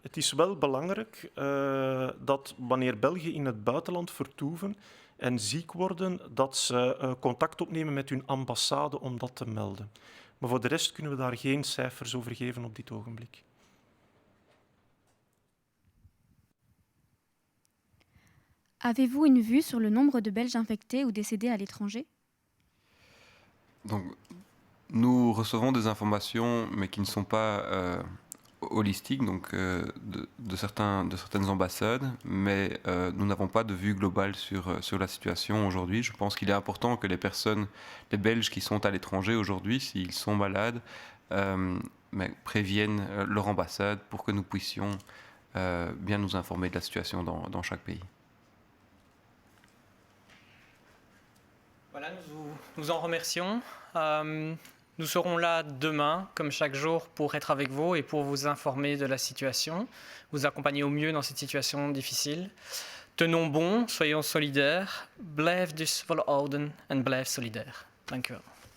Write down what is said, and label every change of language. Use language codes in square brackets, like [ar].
[nl] Het is wel belangrijk dat wanneer Belgen in het buitenland vertoeven en ziek worden, dat ze contact opnemen met hun ambassade om dat te melden. Maar voor de rest kunnen we daar geen cijfers over geven op dit ogenblik. [fr] Avez-vous une vue sur le nombre de Belges infectés ou décédés à l'étranger? Donc, nous recevons des informations, mais qui ne sont pas holistiques, donc de certaines ambassades, mais nous n'avons pas de vue globale sur la situation aujourd'hui. Je pense qu'il est important que les Belges qui sont à l'étranger aujourd'hui, s'ils sont malades, mais préviennent leur ambassade pour que nous puissions bien nous informer de la situation dans chaque pays. Voilà, nous en remercions. Nous serons là demain, comme chaque jour, pour être avec vous et pour vous informer de la situation, vous accompagner au mieux dans cette situation difficile. Tenons bon, soyons solidaires. [nl] Blijf dus volhouden en blijf solidair. Dank u wel.